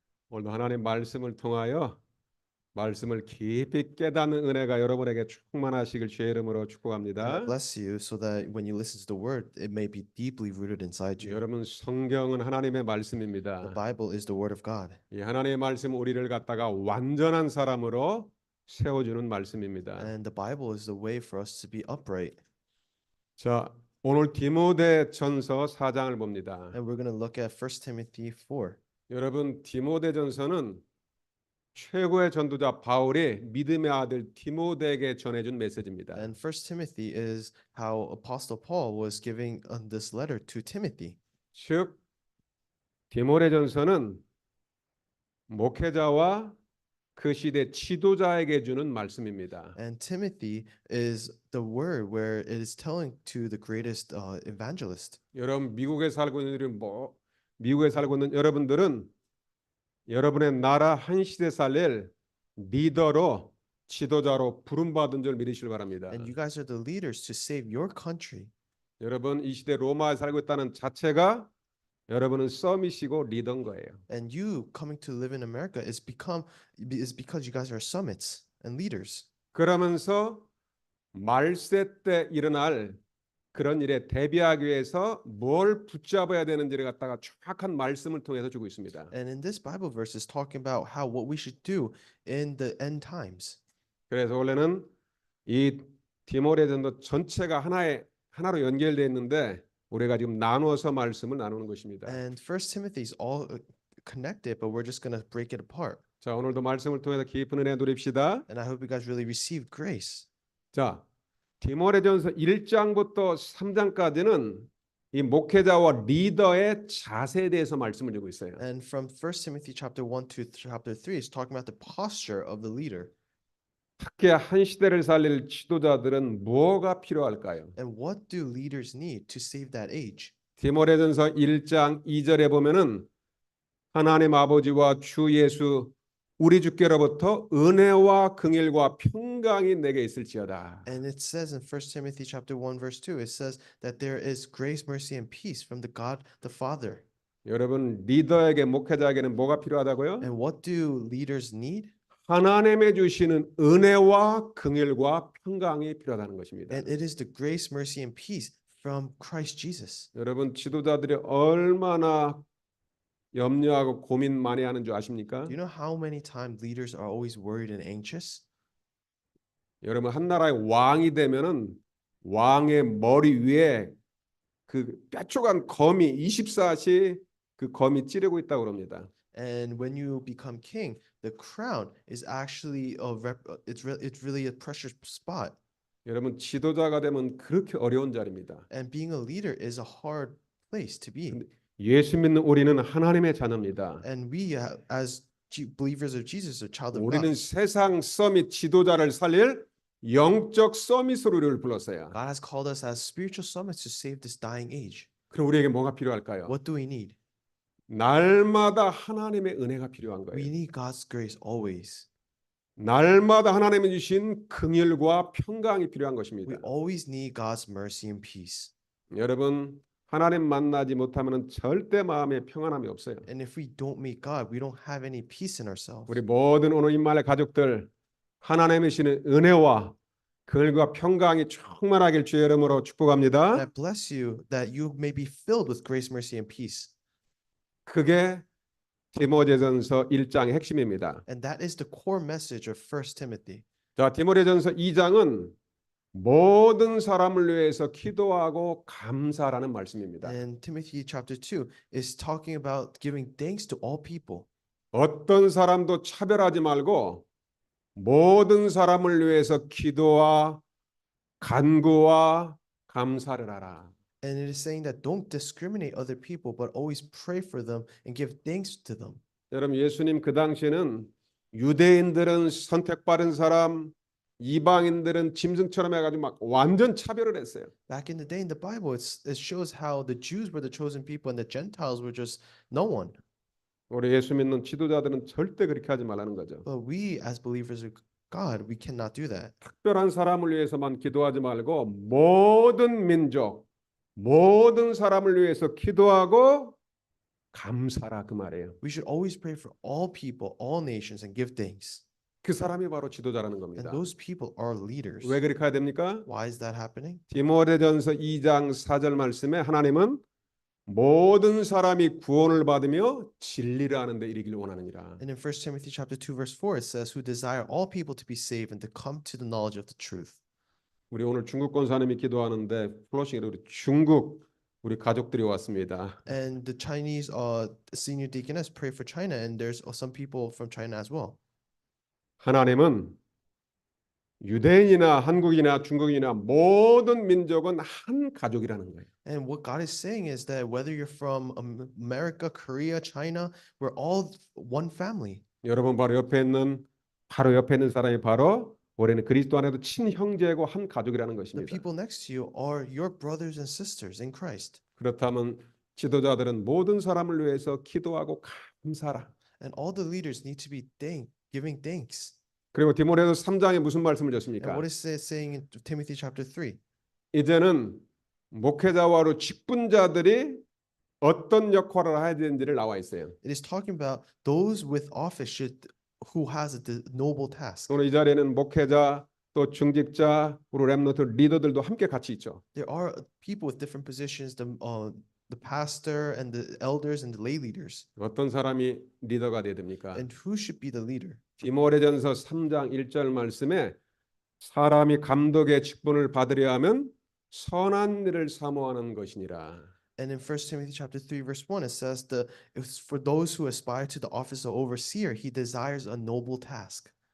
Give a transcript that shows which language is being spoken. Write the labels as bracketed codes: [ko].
[ko] 오늘도 하나님 말씀을 통하여 말씀을 깊이 깨닫는 은혜가 여러분에게 충만하시길 주의 이름으로 [en] And I [ko] 축복합니다. [en] bless you so that when you listen to the word, it may be deeply rooted inside you. [ko] 여러분 성경은 하나님의 [en] The [ko] 말씀입니다. [en] Bible is the word of God. [ko] 이 하나님의 말씀 우리를 갖다가 완전한 사람으로 세워주는 말씀입니다. [en] And the Bible is the way for us to be upright. [ko] 자, 오늘 디모데전서 4장을 봅니다. [en] And we're going to look at 1 Timothy 4. [ko] 여러분 디모데전서는 최고의 전도자 바울이 믿음의 아들 디모데에게 전해준 메시지입니다. [en] And 1 Timothy is how Apostle Paul was giving this letter to Timothy. [ko] 즉 디모데전서는 목회자와 그 시대 지도자에게 주는 말씀입니다. [en] And Timothy is the word where it is telling to the greatest evangelist. [ko] 여러분 미국에 살고 있는 미국에 살고 있는 여러분들은 여러분의 나라 한 시대 살릴 리더로 지도자로 부름받은 줄 믿으시길 바랍니다. [en] And you guys are the leaders to save your country. [ko] 여러분 이 시대 로마에 살고 있다는 자체가 여러분은 썸이시고 리더인 거예요. [en] And you coming to live in America is because you guys are summits and leaders. [ko] 그러면서 말세 때 일어날 그런 일에 대비하기 위해서 뭘 붙잡아야 되는지를 갖다가 정확한 말씀을 통해서 주고 있습니다. [en] And in this Bible verse is talking about what we should do in the end times. [ko] 그래서 원래는 이 디모데전서 전체가 하나로 연결되어 있는데 우리가 지금 나누어서 말씀을 나누는 것입니다. [en] And 1 Timothy is all connected, but we're just going to break it apart. [ko] 자, 오늘도 말씀을 통해서 깊은 은혜 누립시다. [en] And I hope you guys really received grace. [ko] 자, 디모데전서 1장부터 3장까지는 이 목회자와 리더의 자세에 대해서 말씀을 주고 있어요. [en] And from 1 Timothy chapter 1 to chapter 3 is talking about the posture of the leader. [ko] 특히 한 시대를 살릴 지도자들은 뭐가 필요할까요? [en] And what do leaders need to save that age? [ko] 디모데전서 1장 2절에 보면은 하나님 아버지와 주 예수 우리 주께로부터 은혜와 긍휼과 평강이 내게 있을지어다. [en] And it says in 1 Timothy chapter 1 verse 2, it says that there is grace, mercy, and peace from the God the Father. [ko] 여러분 리더에게 목회자에게는 뭐가 필요하다고요? [en] And what do leaders need? [ko] 하나님의 주시는 은혜와 긍휼과 평강이 필요하다는 것입니다. [en] And it is the grace, mercy, and peace from Christ Jesus. [ko] 여러분 지도자들이 얼마나 염려하고 고민 많이 하는 줄 아십니까? [en] Do you know how many times leaders are always worried and anxious? [ko] 여러분 한 나라의 왕이 되면은 왕의 머리 위에 그 뾰족한 검이 24시 그 검이 찌르고 있다고 그럽니다. [en] And when you become king, the crown is actually it's really a precious spot. [ko] 여러분 지도자가 되면 그렇게 어려운 자리입니다. [en] And being a leader is a hard place to be. [ko] 예수 믿는 우리는 하나님의 자녀입니다. [en] And we as believers of Jesus are child of [ko] 우리는 [en] God. [ko] 세상 서밋 지도자를 살릴 영적 서밋으로 우리를 불렀어요. [en] God has called us as spiritual summits to save this dying age. [ko] 그럼 우리에게 뭐가 필요할까요? [en] What do we need? [ko] 날마다 하나님의 은혜가 필요한 [en] We [ko] 거예요. [en] need God's grace always. [ko] 날마다 하나님이 주신 긍휼과 평강이 필요한 [en] We [ko] 것입니다. [en] always need God's mercy and peace. [ko] 여러분, 하나님 만나지 못하면 절대 마음에 평안함이 없어요. [en] And if we don't meet God, we don't have any peace in ourselves. [ko] 우리 모든 오늘 임마을의 가족들 하나님이 주시는 은혜와 긍휼과 평강이 충만하길 주의 이름으로 [en] And I [ko] 축복합니다. [en] bless you that you may be filled with grace, mercy, and peace. [ko] 그게 디모데전서 1장의 핵심입니다. [en] And that is the core message of 1 Timothy. [ko] 자, 디모데전서 2장은 모든 사람을 위해서 기도하고 감사라는 말씀입니다. [en] And Timothy chapter 2 is talking about giving thanks to all people. [ko] 어떤 사람도 차별하지 말고 모든 사람을 위해서 기도와 간구와 감사를 하라. [en] And it is saying that don't discriminate other people, but always pray for them and give thanks to them. [ko] 여러분, 예수님 그 당시에는 유대인들은 선택받은 사람, 이방인들은 짐승처럼 해가지고 막 완전 차별을 했어요. [en] Back in the day in the Bible, it shows how the Jews were the chosen people and the Gentiles were just no one. [ko] 우리 예수 믿는 지도자들은 절대 그렇게 하지 말라는 거죠. [en] But we as believers of God, we cannot do that. [ko] 특별한 사람을 위해서만 기도하지 말고 모든 민족, 모든 사람을 위해서 기도하고 감사라 그 말이에요. [en] We should always pray for all people, all nations, and give thanks. [ko] 그 사람이 바로 지도자라는 [en] And [ko] 겁니다. [en] those people are leaders. [ko] 왜 그렇게 해야 됩니까? [en] Why is that happening? [ko] 디모데전서 2장 4절 말씀에 하나님은 모든 사람이 구원을 받으며 진리를 아는 데 이르기를 원하느니라. [en] And in 1 Timothy chapter 2 verse 4 it says who desire all people to be saved and to come to the knowledge of the truth. [ko] 우리 오늘 중국 권사님이 기도하는데 플러싱으로 우리 중국 우리 가족들이 왔습니다. [en] And the Chinese senior deaconess pray for China and there's some people from China as well. [ko] 하나님은 유대인이나 한국이나 중국이나 모든 민족은 한 가족이라는 거예요. [en] And what God is saying is that whether you're from America, Korea, China, we're all one family. [ko] 여러분 바로 옆에 있는 사람이 바로 우리는 그리스도 안에도 친형제고 한 가족이라는 [en] The [ko] 것입니다. [en] people next to you are your brothers and sisters in Christ. [ko] 그렇다면 지도자들은 모든 사람을 위해서 기도하고 감사라. [en] And all the leaders need to be giving thanks. [ko] 그리고 디모데전서 3장에 무슨 말씀을 [en] And [ko] 줬습니까? [en] what is it saying in Timothy chapter 3? [ko] 이제는 목회자와로 직분자들이 어떤 역할을 해야 되는지를 나와 있어요. [en] It is talking about those with office who has a noble task. [ko] 오늘 이 자리에는 목회자 또 중직자 우리 렘넌트 리더들도 함께 같이 있죠. [en] There are people with different positions, the pastor and the elders and the lay leaders. [ko] 어떤 사람이 리더가 돼야 됩니까? [en] And who should be the leader? [ko] 디모데전서 3장 1절 말씀에 사람이 감독의 직분을 받으려 하면 선한 일을 사모하는 것이니라. [en] And in 1 Timothy chapter 3 verse 1 it says it's for those who aspire to the office of overseer he desires a noble task.